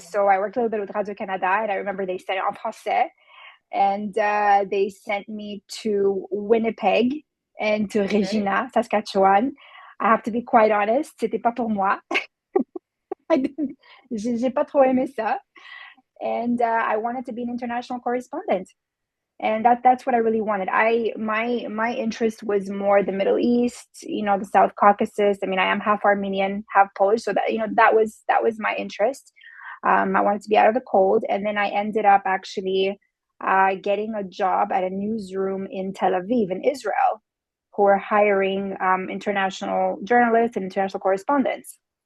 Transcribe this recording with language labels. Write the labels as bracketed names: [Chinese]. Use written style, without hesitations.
[English] So I worked a little bit with Radio Canada, and I remember they said [French] en français, [English] and they sent me to Winnipeg and to Okay. Regina, Saskatchewan. I have to be quite honest, [French] c'était pas pour moi. [English] I didn't, [French] j'ai pas trop aimé ça. [English] And I wanted to be an international correspondent, and that's what I really wanted. My interest was more the Middle East, the South Caucasus. I mean, I am half Armenian, half Polish, so that was my interest. I wanted to be out of the cold, and then I ended up actually getting a job at a newsroom in Tel Aviv, in Israel, who are hiring international journalists and international correspondents.